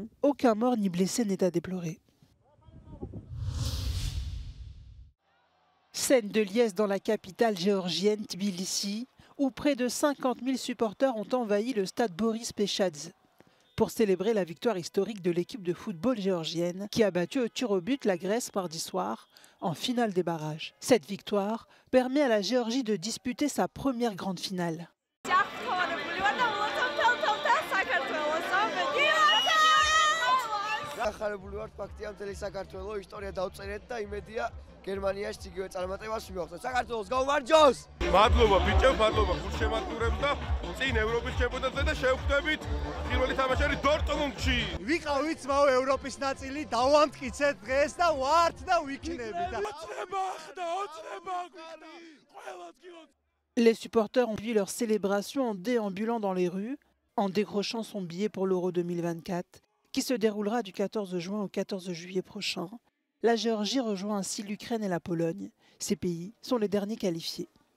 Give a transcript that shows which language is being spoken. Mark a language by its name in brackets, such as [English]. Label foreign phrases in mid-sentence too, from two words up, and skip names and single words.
[French] Aucun mort ni blessé n'est à déplorer. Scène de liesse dans la capitale géorgienne, Tbilissi, où près de 50 000 supporters ont envahi le stade Boris Pechadze. pour célébrer la victoire historique de l'équipe de football géorgienne qui a battu au tir au but la Grèce mardi soir en finale des barrages. Cette victoire permet à la Géorgie de disputer sa première grande finale. [Georgian] მადლობა ბიჭო, მადლობა გულშემატკივრებს და წინ ევროპის ჩემპიონატზე და შევხვდებით პირველი თამაშერი დორტმუნდში. ვიყავით მაო ევროპის ნაწილი, დავამტკიცეთ დღეს და ვართ და ვიქნებით. [French] Les supporters ont vu leur célébration en déambulant dans les rues, en décrochant son billet pour l'Euro 2024, qui se déroulera du 14 juin au 14 juillet prochain. La Géorgie rejoint ainsi l'Ukraine et la Pologne. Ces pays sont les derniers qualifiés.